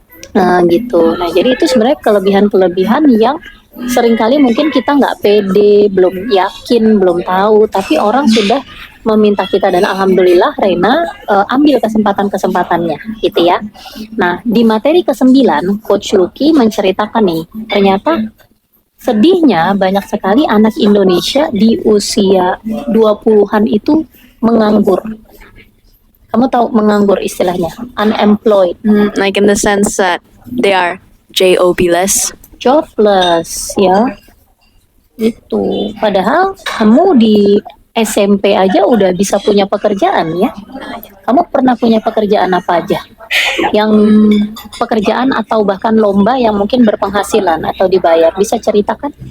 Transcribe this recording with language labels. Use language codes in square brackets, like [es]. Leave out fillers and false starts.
[id] Nah gitu. Nah jadi itu sebenarnya kelebihan-kelebihan yang seringkali mungkin kita nggak pede, belum yakin, belum tahu, tapi orang sudah meminta kita dan alhamdulillah Rena ambil kesempatan-kesempatannya gitu ya. Nah di materi ke-9 Coach Lucky menceritakan nih, ternyata sedihnya banyak sekali anak Indonesia di usia 20-an itu menganggur. Kamu tahu menganggur istilahnya? [en] Unemployed. Like in the sense that they are jobless. [id] Jobless, ya. Itu. Padahal kamu di SMP aja udah bisa punya pekerjaan ya. Kamu pernah punya pekerjaan apa aja? Yang pekerjaan atau bahkan lomba yang mungkin berpenghasilan atau dibayar. Bisa ceritakan?